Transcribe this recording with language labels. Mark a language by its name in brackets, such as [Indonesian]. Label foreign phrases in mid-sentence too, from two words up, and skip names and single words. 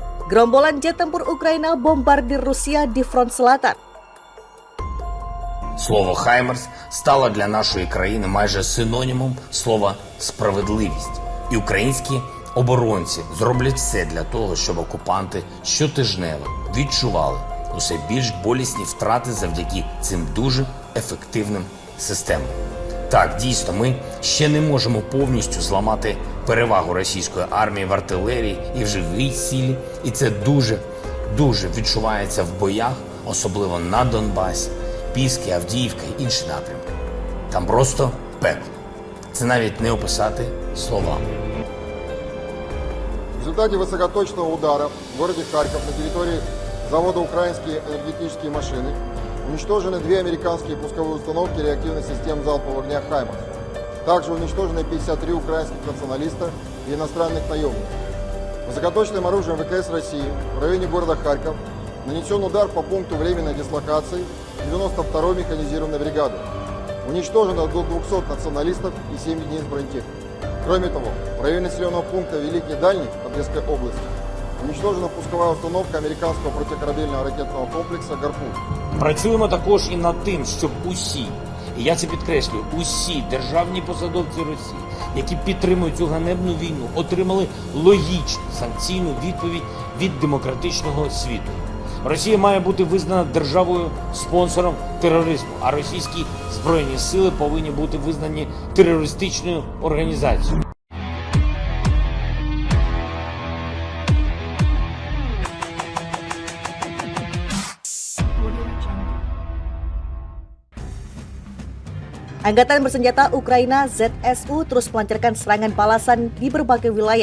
[Indonesian] Gerombolan jet tempur Ukraina bombardir Rusia di front selatan. [Ukrainian] Слово «Хаймерс» стало для нашої країни майже синонімом слова «справедливість». І українські оборонці зроблять все для того, щоб окупанти щотижнево відчували усе більш болісні втрати завдяки цим дуже ефективним системам. Так, дійсно, ми ще не можемо повністю зламати перевагу російської армії в артилерії і в живій силі, і це дуже відчувається в боях, особливо на Донбасі, Піски, Авдіївка і інші напрямки. Там просто пекло. Це навіть не описати словами. [Russian] В результате высокоточного удара в городе Харьков на территории завода «Украинские энергетические машины» уничтожены 2 американские пусковые установки реактивных систем залпового огня «Хаймерс». Также уничтожены 53 украинских националиста и иностранных наемников. Высокоточным оружием ВКС России в районе города Харьков нанесен удар по пункту временной дислокации 92-й механизированной бригады. Уничтожено до 200 националистов и 7 единиц бронетехники. Кроме того, в районе населенного пункта Великий Дальний Одесской области уничтожена пусковая установка американского протикорабельного ракетного комплекса «Гарпун». [Ukrainian] Працюємо також і над тим, щоб усі, і я це підкреслюю, усі державні посадовці Росії, які підтримують цю ганебну війну, отримали логічну санкційну відповідь від демократичного світу. Росія має бути визнана державою-спонсором тероризму, а російські збройні сили повинні бути визнані терористичною організацією. [Indonesian] Angkatan bersenjata Ukraina ZSU terus melancarkan serangan balasan di berbagai wilayah.